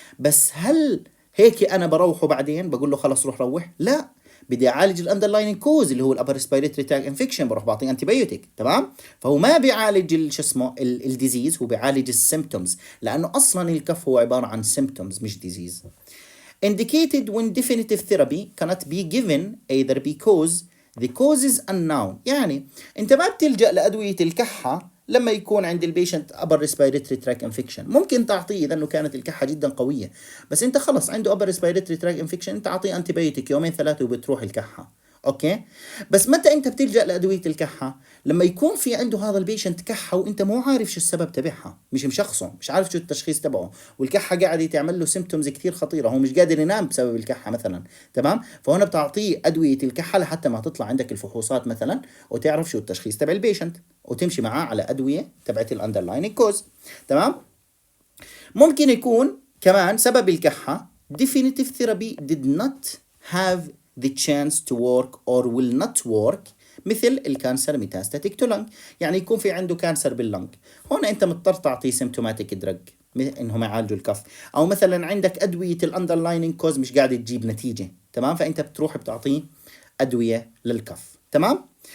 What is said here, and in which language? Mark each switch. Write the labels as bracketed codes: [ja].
[ar] بس هل هيك انا بروحه بعدين بقول له خلص روح؟ لا، بدي اعالج الاندرلايننج كوز اللي هو الابر ريسبيرتوري تراك انفكشن بروح بعطيه انتي بايوتيك. تمام. فهو ما بيعالج شو اسمه الديزيز، هو بيعالج السيمبتومز، لانه اصلا الكف هو عباره عن سيمبتومز مش ديزيز. [en] indicated when definitive therapy cannot be given either because the cause is unknown. [ar] يعني انت ما بتلجأ لادويه الكحه لما يكون عند البيشنت [en] upper respiratory tract infection. [ar] ممكن تعطيه اذا انه كانت الكحه جدا قويه، بس انت خلص عنده [en] upper respiratory tract infection [ar] انت اعطيه انتي بايوتيك يومين ثلاثه وبتروح الكحه. اوكي، بس متى انت بتلجأ لادويه الكحه؟ لما يكون في عنده هذا البيشنت كحه وانت مو عارف شو السبب تبعها، مش مشخصه، مش عارف شو التشخيص تبعه، والكحه قاعده تعمل له سيمبتومز كثير خطيره، هو مش قادر ينام بسبب الكحه مثلا. تمام، فهنا بتعطيه ادويه الكحه لحتى ما تطلع عندك الفحوصات مثلا وتعرف شو التشخيص تبع البيشنت وتمشي معاه على ادويه تبعت الاندرلايننج كوز. تمام. ممكن يكون كمان سبب الكحه [en] definitive therapy did not have the chance to work or will not work [ar] مثل الكانسر ميتاستاتيك تو لنج، يعني يكون في عنده كانسر باللنج، هون انت مضطر تعطيه سيمتوماتيك دراج انهم يعالجوا الكف. او مثلا عندك ادويه الاندرلايننج كوز مش قاعده تجيب نتيجه، تمام، فانت بتروح بتعطيه ادويه للكف. تمام.